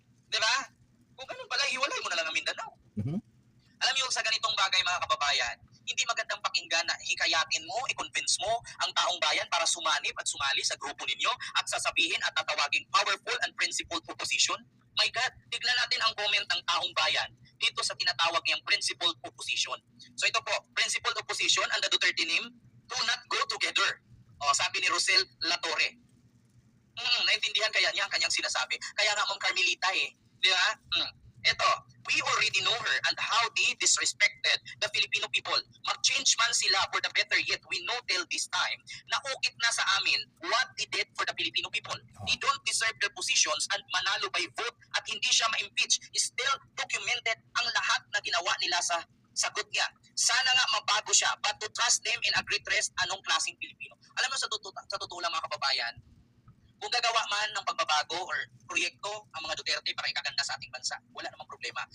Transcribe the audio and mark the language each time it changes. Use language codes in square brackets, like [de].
[tl] Di ba? Kung ganun pala, ihiwalay mo na lang ang Mindanao. Alam niyo, sa ganitong bagay mga kababayan, hindi magandang pakinggan na hikayatin mo, i-convince mo ang taong bayan para sumanib at sumali sa grupo ninyo at sasabihin at tatawagin [en] powerful and principled opposition. [tl] My God, tignan natin ang comment ng taong bayan dito sa tinatawag niyang principled opposition. So ito po, [en] principled opposition and the Duterte name do not go together. [tl] Sabi ni Rosel Latorre. Naintindihan kaya niya ang kanyang sinasabi. Kaya nga Ma'am Carmelita Di ba? [en] Ito, we already know her and how they disrespected the Filipino people. [tl] Mag-change man sila [en] for the better, yet we know till this time [tl] na ukit na sa amin [en] what they did for the Filipino people. They don't deserve their positions and manalo by vote [tl] at hindi siya ma-impeach. [en] Still documented [tl] ang lahat na ginawa nila sa sagot niya. Sana nga mabago siya, [en] but to trust them in a great rest, [tl] anong klaseng Pilipino. Alam mo, sa totoo lang mga kababayan, kung gagawa man ng pagbabago or proyekto ang mga Duterte para ikaganda sa ating bansa, wala namang problema.